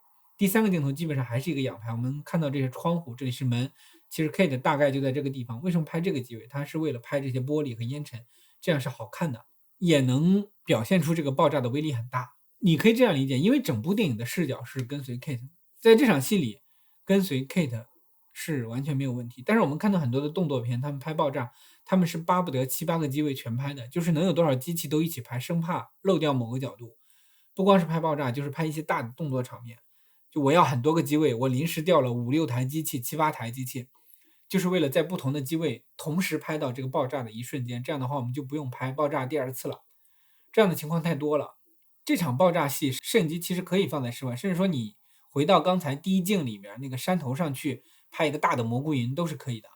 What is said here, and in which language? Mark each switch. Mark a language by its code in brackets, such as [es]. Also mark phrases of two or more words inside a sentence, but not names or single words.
[zh] 第3個鏡頭基本上還是一個仰拍，我們看到這些窗戶，這裡是門，其實 Kate 大概就在這個地方。為什麼拍這個機位？它是為了拍這些玻璃和煙塵，這樣是好看的，也能表現出這個爆炸的威力很大。你可以這樣理解，因為整部電影的視角是跟隨 Kate， 在這場戲裡跟隨 Kate 是完全沒有問題。但是我們看到很多的動作片，他們拍爆炸，他們是巴不得7、8個機位全拍的，就是能有多少機器都一起拍，生怕漏掉某個角度。不光是拍爆炸，就是拍一些大的动作场面，就我要很多個機位，我臨時調了5、6台機器、7、8台機器，就是為了在不同的機位同時拍到這個爆炸的一瞬間。這樣的話我們就不用拍爆炸第2次了，這樣的情況太多了。這場爆炸戲攝影機其實可以放在室外，甚至说你回到剛才第一鏡裡面那個山頭上去拍一個大的蘑菇雲都是可以的。